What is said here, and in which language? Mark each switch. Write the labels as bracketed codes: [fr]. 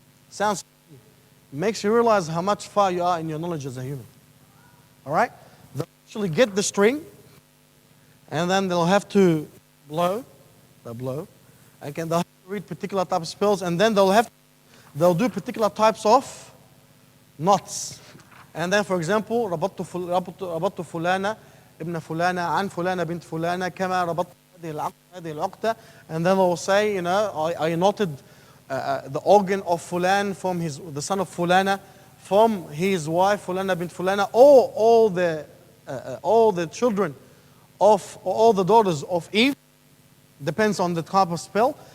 [en] Sounds makes you realize how much far you are in your knowledge as a human. All right? They'll actually get the string, and then they'll have to blow. They'll blow. Again, they'll have to read particular types of spells, and then they'll do particular types of knots. And then, for example, [ar] ربطت فلانة ابن فلانة عن فلانة بنت فلانة كما ربطت هذه العقدة. [en] And then they'll say, you know, I knotted the organ of Fulan from the son of Fulana, from his wife Fulana bint Fulana, or all the children of, all the daughters of Eve, depends on the type of spell.